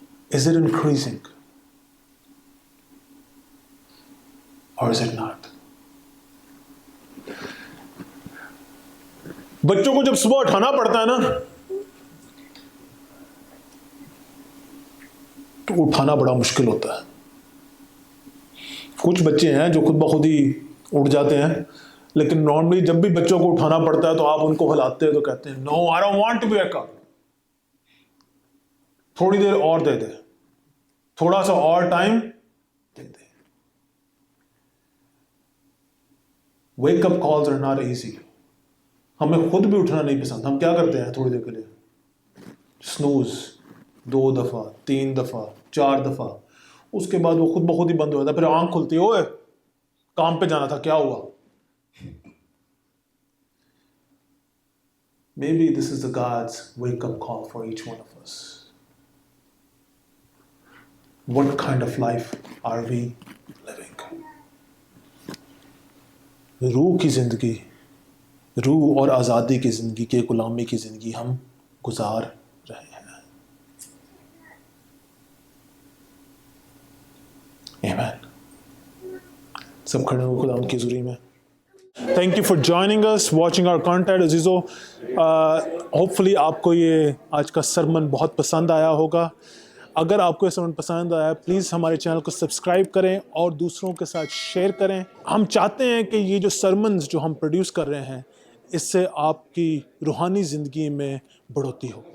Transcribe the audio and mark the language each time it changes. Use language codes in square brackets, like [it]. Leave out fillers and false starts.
[en] Is it increasing or is it not? [hi] बच्चों को जब सुबह उठाना पड़ता है ना, तो उठाना बड़ा मुश्किल होता है। कुछ बच्चे हैं जो खुद ब खुद ही उठ जाते हैं, लेकिन नॉर्मली जब भी बच्चों को उठाना पड़ता है तो आप उनको हिलाते हैं तो कहते हैं [en] no, I don't want to be wake up, [hi] थोड़ी देर और दे दे, थोड़ा सा और time दे दे। [en] Wake up calls are not easy. [hi] हमें खुद भी उठना नहीं पसंद, हम क्या करते हैं थोड़ी देर के लिए? स्नूज 2 दफा, 3 दफा, 4 दफा, उसके बाद वो खुद ब खुद ही बंद हो जाता है। फिर आंख खुलती है, ओए काम पे जाना था, क्या हुआ? [en] Maybe this is the God's wake up call for each one of us. What kind of life are we living? [hi] रूह की जिंदगी, रूह और आज़ादी की जिंदगी के गुलामी की जिंदगी हम गुजार रहे हैं। आमीन। सब खड़े हो खुदा की हुजूरी में। [en] Thank you for joining us, watching our content, अजीज़ो। [hi] Hopefully आपको ये आज का सरमन बहुत पसंद आया होगा। अगर आपको ये सरमन पसंद आया, प्लीज़ हमारे चैनल को सब्सक्राइब करें और दूसरों के साथ शेयर करें। हम चाहते हैं कि ये जो सरमन्स जो हम प्रोड्यूस कर रहे हैं, इससे आपकी रूहानी ज़िंदगी में बढ़ोतरी हो।